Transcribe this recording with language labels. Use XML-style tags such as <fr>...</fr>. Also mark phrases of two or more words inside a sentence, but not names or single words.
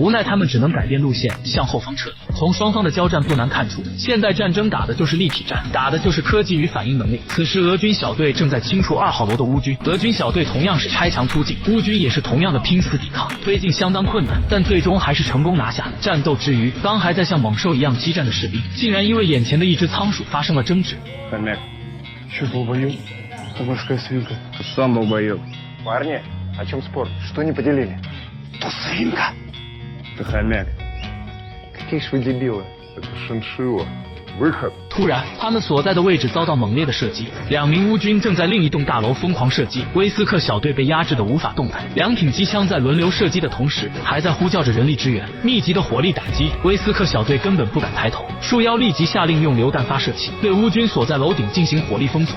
<zh>无奈他们只能改变路线，向后方撤离。从双方的交战不难看出，现代战争打的就是立体战，打的就是科技与反应能力。此时俄军小队正在清除2号楼的乌军，俄军小队同样是拆墙突进，乌军也是同样的拼死抵抗，推进相当困难，但最终还是成功拿下。战斗之余，刚还在像猛兽一样激战的士兵，竟然因为眼前的一只仓鼠发生了争执。</zh> <ru>Хомяк, что был в бою? Как морская свинка. Ты сам был в бою. Парни, о чем спор? Что не поделили? То свинка. Ты хомяк. Какие ж вы дебилы. Это шиншилла. Выход.</ru> <zh>突然，他们所在的位置遭到猛烈的射击，2名乌军正在另一栋大楼疯狂射击。威斯克小队被压制得无法动弹，2挺机枪在轮流射击的同时，还在呼叫着人力支援。密集的火力打击，威斯克小队根本不敢抬头。树妖立即下令用榴弹发射器对乌军所在楼顶进行火力封锁。</zh>